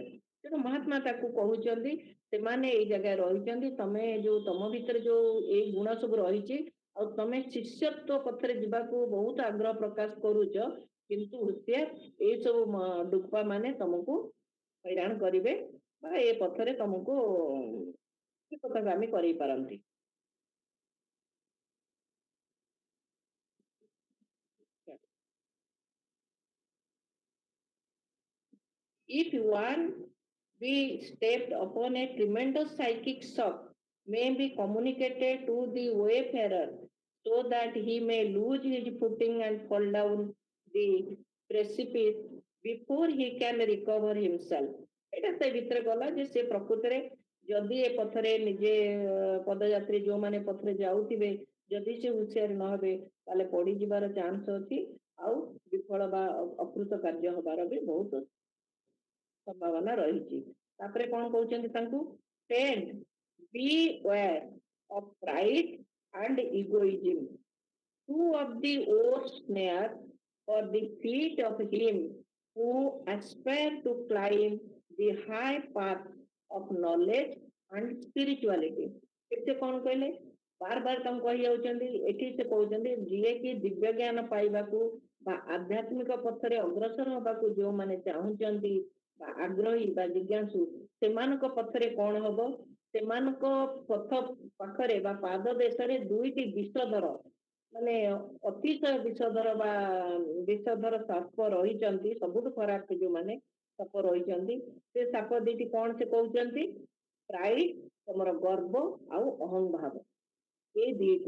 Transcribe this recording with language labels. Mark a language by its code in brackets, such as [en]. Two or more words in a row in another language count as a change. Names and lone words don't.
[or] ତେଣୁ ମହାତ୍ମା ତାକୁ କହୁଛନ୍ତି ସେମାନେ ଏଇ ଜାଗାରେ ରହିଛନ୍ତି, ତମେ ଯୋଉ ତମ ଭିତରେ ଯୋଉ ଏଇ ଗୁଣ ସବୁ ରହିଛି ଆଉ ତମେ ଶିଷ୍ୟତ୍ୱ ପଥରେ ଯିବାକୁ ବହୁତ ଆଗ୍ରହ ପ୍ରକାଶ କରୁଛ, କିନ୍ତୁ ହୁସିଆର ଏଇ ସବୁ ଡୁକପା ମାନେ ତମକୁ ହଇରାଣ କରିବେ ବା ଏ ପଥରେ ତମକୁ ବିପଥଗାମୀ କରେଇ ପାରନ୍ତି। [en] If one be stepped upon a tremendous psychic shock may be communicated to the wayfarer so that he may lose his footing and fall down the precipice before he can recover himself. [or] ଏଇଟା ସେ ଭିତରେ ଗଲା ଯେ ସେ ପ୍ରକୃତରେ ଯଦି ଏ ପଥରେ ନିଜେ ପଦଯାତ୍ରୀ ଯୋଉମାନେ ପଥରେ ଯାଉଥିବେ ଯଦି ସେ ହୁସିଆର ନ ହେବେ ତାହେଲେ ପଡିଯିବାର ଚାନ୍ସ ଅଛି, ଆଉ ବିଫଳ ବା ଅକୃତ କାର୍ଯ୍ୟ ହବାର ବି ବହୁତ ସମ୍ଭାବନା ରହିଛି। ତାପରେ କଣ କହୁଛନ୍ତି ତାଙ୍କୁ, [en] ଟେନ୍ be aware of pride and egoism, two of the worst snares for the feet of him who aspire to climb the high path of knowledge and spirituality। [or] ଏତେ କଣ କହିଲେ, ବାର ବାର ତାଙ୍କୁ କହି ଯାଉଛନ୍ତି, ଏଠି ସେ କହୁଛନ୍ତି ଯିଏକି ଦିବ୍ୟ ଜ୍ଞାନ ପାଇବାକୁ ବା ଆଧ୍ୟାତ୍ମିକ ପଥରେ ଅଗ୍ରସର ହବାକୁ ଯୋଉମାନେ ଚାହୁଁଛନ୍ତି ବା ଆଗ୍ରହୀ ବା ଜିଜ୍ଞାସୁ, ସେମାନଙ୍କ ପଥରେ କଣ ହବ, ସେମାନଙ୍କ ପଥ ପାଖରେ ବା ପାଦ ଦେଶରେ ଦୁଇଟି ବିଷଧର ମାନେ ଅତିଶୟ ବିଷଧର ବା ବିଷଧର ସାପ ରହିଛନ୍ତି, ସବୁଠୁ ଖରାପ ଯୋଉମାନେ ସାପ ରହିଛନ୍ତି, ସେ ସାପ ଦିଟି କଣ ସେ କହୁଛନ୍ତି, ପ୍ରାଇଡ ତମର ଗର୍ବ ଆଉ ଅହଂଭାବ, ଏଇ ଦିଟି।